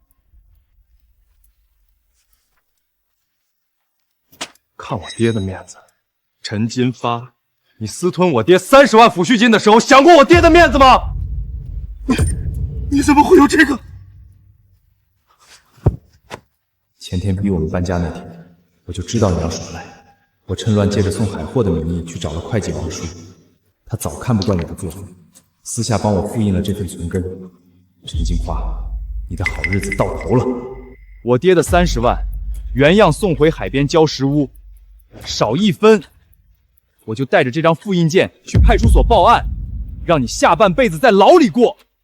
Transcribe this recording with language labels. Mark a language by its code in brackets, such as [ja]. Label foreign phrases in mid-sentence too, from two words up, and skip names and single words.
[zh] 看我爹的面子，陈金发，你私吞我爹30萬撫恤金的時候，想過我爹的面子嗎？你怎麼會有這個？前天逼我們搬家那天，我就知道你要耍賴。我趁亂借着送海貨的名義去找了會計王叔，他早看不慣你的作風，私下幫我複印了這份存根。陳金花，你的好日子到頭了。我爹的30萬原樣送回海邊交石屋，少1分，我就帶着這張複印件去派出所報案，讓你下半輩子在牢裡過。